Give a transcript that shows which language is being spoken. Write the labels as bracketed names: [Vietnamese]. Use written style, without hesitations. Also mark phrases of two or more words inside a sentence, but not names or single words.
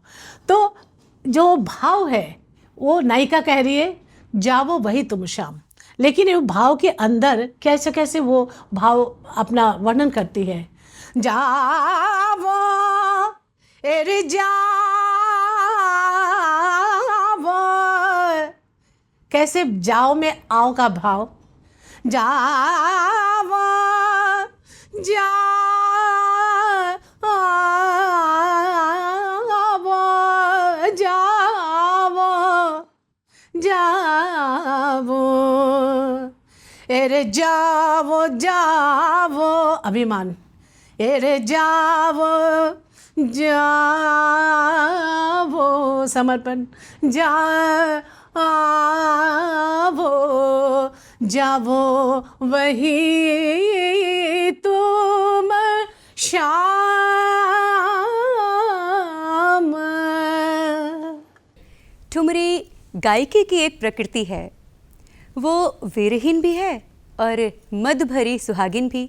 [Hindi] तो जो भाव है वो नायिका कह रही है जावो वही तुम शाम, लेकिन ये भाव के अंदर कैसे कैसे वो भाव अपना वर्णन करती है। जावो एरे जावो, कैसे जाओ में आओ का भाव, जावो जावो जावो जावो एरे जावो जावो, अभिमान, एरे जावो जावो, समर्पण, जावो जावो वही तुम शाम। ठुमरी गायकी की एक प्रकृति है। वो वीरहीन भी है और मद भरी सुहागिन भी।